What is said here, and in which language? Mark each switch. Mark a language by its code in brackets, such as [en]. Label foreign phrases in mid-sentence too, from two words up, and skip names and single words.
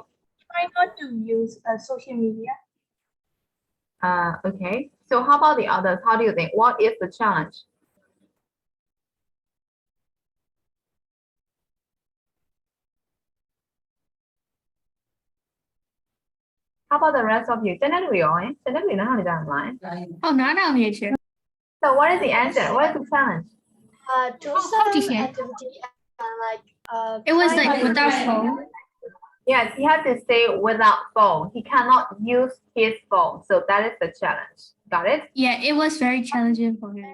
[en] Try not to use social media. Okay. So how about the others? How do you think? What is the challenge? How about the rest of you? [my] ကျန်တဲ့လူရောဟင်ကျန်တဲ့လူနားထောင်နေကြမလား ဟုတ်နားထောင်နေရှင် [en] So what is the answer? What is the challenge? Do Oh, some teacher. activity like It was try like not to without use- phone. Yes, he had to stay without phone. He cannot use his phone. So that is the challenge. Got it? Yeah, it was very challenging for him.